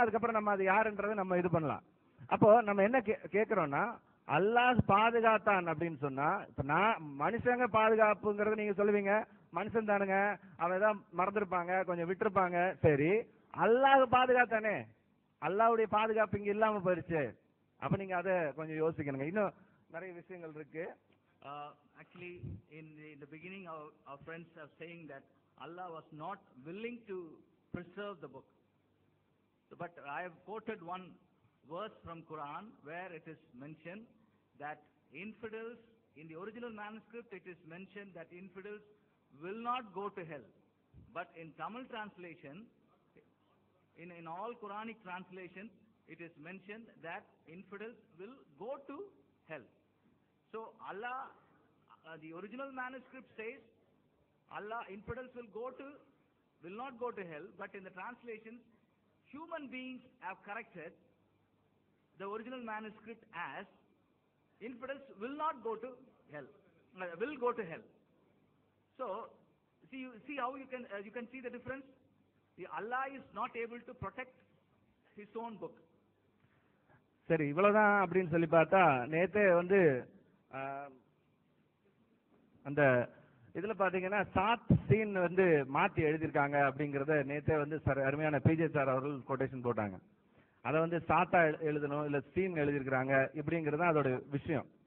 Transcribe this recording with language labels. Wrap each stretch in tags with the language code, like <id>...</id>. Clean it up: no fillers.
<ta>அதுக்கப்புறம் நம்ம அது யாருன்றதை நம்ம இது பண்ணலாம். அப்போ நம்ம என்ன கேட்கிறோம்னா, அல்லாஹ் பாதுகாத்தான் அப்படின்னு சொன்னா, இப்ப நான் மனுஷங்க பாதுகாப்புங்கிறது நீங்க சொல்லுவீங்க, மனுஷன் தானுங்க, அவன் ஏதாவது மறந்துருப்பாங்க, கொஞ்சம் விட்டுருப்பாங்க. சரி, அல்லாஹ் பாதுகாத்தானே, அல்லாஹ்வுடைய பாதுகாப்பு இங்க இல்லாம போயிருச்சு. அப்ப நீங்க அதை கொஞ்சம் யோசிக்கணுங்க. இன்னும் நிறைய விஷயங்கள் இருக்கு.</ta> <en>Actually, in the beginning, our friends are saying that Allah was not willing to preserve the book. But I have quoted one verse from Quran where it is mentioned that infidels, in the original manuscript it is mentioned that infidels will not go to hell. But in Tamil translation, in all Quranic translations, it is mentioned that infidels will go to hell. So Allah, the original manuscript says, Allah, infidels will not go to hell, but in the translations, human beings have corrected the original manuscript as infidels will not go to hell, will go to hell. So, see how you can see the difference. Allah is not able to protect His own book.</en> <ta>சரி, இவ்வளவுதான் அப்படின்னு சொல்லி பார்த்தா நேத்தே வந்து அந்த இதுல பாத்தீங்கன்னா சாத் சீன் வந்து மாத்தி எழுதியிருக்காங்க அப்படிங்கறத நேத்தே வந்து அருமையான பிஜே சார் அவர்கள் கொட்டேஷன் போட்டாங்க. அதை வந்து சாத்தா எழுதணும் இல்ல சீன் எழுதியிருக்கிறாங்க இப்படிங்கிறது அதோட விஷயம்.</ta>